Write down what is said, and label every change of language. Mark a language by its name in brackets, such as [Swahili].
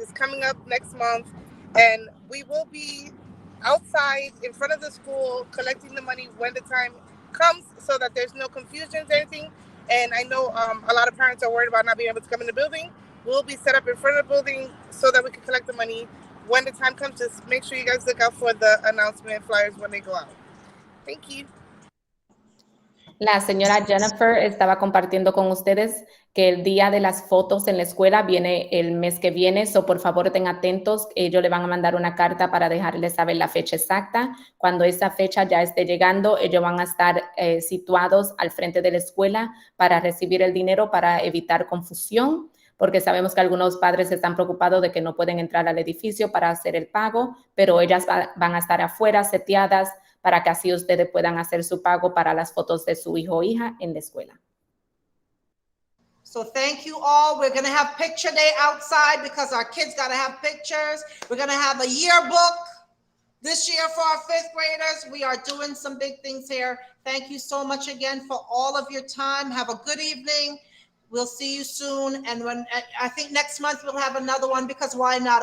[English] It's coming up next month, and we will be outside in front of the school collecting the money when the time comes so that there's no confusions or anything. And I know a lot of parents are worried about not being able to come in the building. We'll be set up in front of the building so that we can collect the money. When the time comes, just make sure you guys look out for the announcement flyers when they go out. Thank you. [Spanish] La señora Jennifer estaba compartiendo con ustedes que el día de las fotos en la escuela viene el mes que viene, so por favor estén atentos. Ellos le van a mandar una carta para dejarles saber la fecha exacta. Cuando esa fecha ya esté llegando, ellos van a estar situados al frente de la escuela para recibir el dinero, para evitar confusión, porque sabemos que algunos padres están preocupados de que no pueden entrar al edificio para hacer el pago, pero ellas van a estar afuera seteadas para que así ustedes puedan hacer su pago para las fotos de su hijo o hija en la escuela. [English] So thank you all. We're going to have picture day outside because our kids got to have pictures. We're going to have a yearbook this year for our fifth graders. We are doing some big things here. Thank you so much again for all of your time. Have a good evening. We'll see you soon. And I think next month we'll have another one, because why not?